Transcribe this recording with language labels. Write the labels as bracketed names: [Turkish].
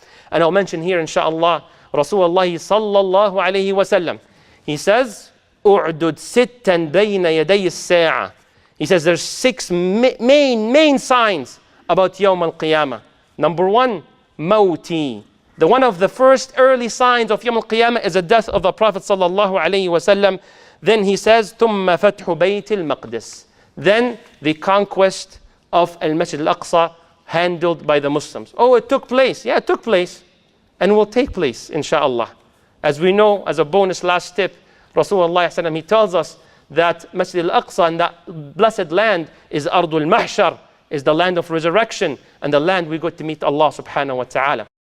[English] And I'll mention here, inshaAllah, Rasulullah sallallahu alayhi wa sallam, he says, [Arabic] أُعْدُدْ سِتًّا بَيْنَ يَدَيِ السَّاعَةِ. [English] He says there's 6 main signs about Yawm al-Qiyamah. Number 1, Mawti. One of the first early signs of Yawm al-Qiyamah is the death of the Prophet sallallahu alayhi wa sallam. Then he says, [Arabic] ثُمَّ فَتْحُ بَيْتِ الْمَقْدِسِ. [English] Then the conquest of Al-Masjid Al-Aqsa, handled by the Muslims. Oh, it took place. Yeah, it took place. And will take place, inshaAllah. As we know, as a bonus last tip, Rasulullah, he tells us that Masjid Al-Aqsa and that blessed land is Ardul Mahshar, is the land of resurrection and the land we go to meet Allah subhanahu wa ta'ala.